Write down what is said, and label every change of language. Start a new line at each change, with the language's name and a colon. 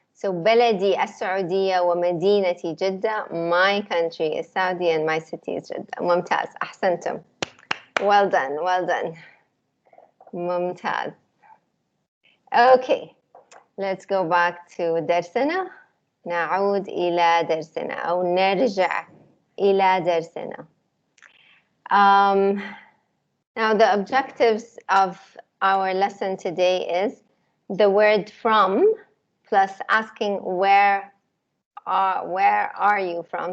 English: So
Arabic: بلدي السعودية ومدينتي جدة.
English: My country is Saudi and my city is جدة.
Arabic: ممتاز. أحسنتم.
English: Well done. Well done.
Arabic: ممتاز.
English: Okay. Let's go back to درسنا.
Arabic: نعود إلى درسنا أو نرجع إلى درسنا.
English: Now the objectives of our lesson today is the word from plus asking where are you from?